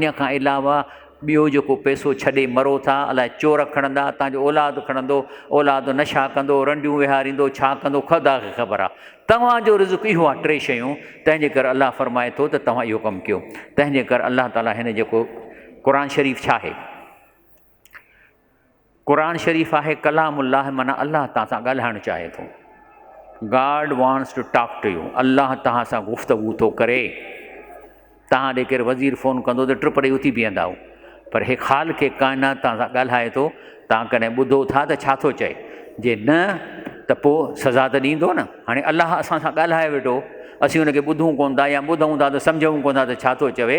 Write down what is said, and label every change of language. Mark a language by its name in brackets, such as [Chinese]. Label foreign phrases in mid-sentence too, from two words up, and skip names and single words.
[Sindhi] इन खां अलावा ॿियो जेको पैसो छॾे मरो था, अलाए चोर खणंदा, तव्हांजो औलाद खणंदो, औलाद नशा कंदो, रंडियूं विहारींदो, छा कंदो, ख़ुदा खे ख़बर आहे। तव्हांजो रिज़्क़ इहो आहे, 3 शयूं। तंहिंजे करे अलाह फरमाए थो त तव्हां इहो कमु कयो। तंहिंजे करे अलाह ताला हिन जेको क़ुरान शरीफ़ छा आहे? क़ुरान शरीफ़ आहे कलामुल्लाह, माना अल्लाह तव्हां सां ॻाल्हाइणु चाहे थो। [English] God wants to talk to you, [Sindhi] अल्लाह तव्हां सां गुफ़्तगू थो करे। तव्हां ॾे केरु वज़ीर फ़ोन कंदो त ट्रिप ॾेई उथी बीहंदा, पर हे ख़ाल खे काइनात तव्हां सां ॻाल्हाए थो। तव्हां कॾहिं ॿुधो था त छा थो चए? जे न त पोइ सज़ा त ॾींदो न। हाणे अल्लाह असां सां ॻाल्हाए वेठो, असीं हुनखे ॿुधूं कोन था, या ॿुधूं था त सम्झूं कोन था, त छा थो चवे?